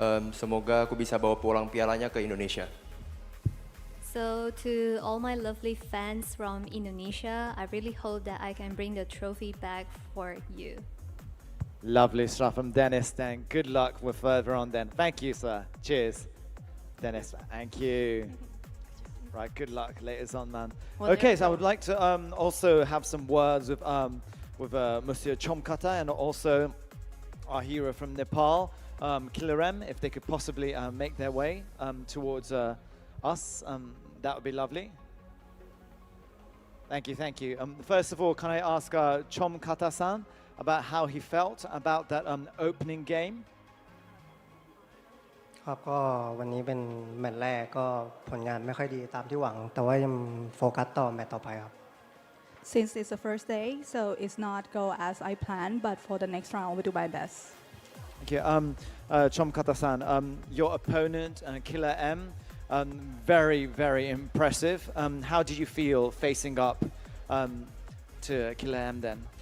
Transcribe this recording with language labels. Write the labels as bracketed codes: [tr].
[id] Semoga aku bisa bawa pulang pialanya ke Indonesia. [en] So to all my lovely fans from Indonesia, I really hope that I can bring the trophy back for you. Lovely stuff from Dennis then. Good luck with further on then. Thank you, sir. Cheers. Dennis, thank you. Right, good luck later on, man. Well, Okay, so I would like to also have some words with Monsieur Chomkata and also our hero from Nepal. Killer M, if they could possibly make their way towards us, that would be lovely. Thank you, thank you. First of all, can I ask Chom Kata-san about how he felt about that opening game? [th] ครับก็วันนี้เป็นแมตช์แรกก็ผลงานไม่ค่อยดีตามที่หวังแต่ว่ายังโฟกัสต่อแมตช์ต่อไปครับ [en] Since it's the first day, so it's not go as I planned, but for the next round, I will do my best. Thank you. Chom Kata-san, your opponent, Killer M, very, very impressive. How did you feel facing up to Killer M then?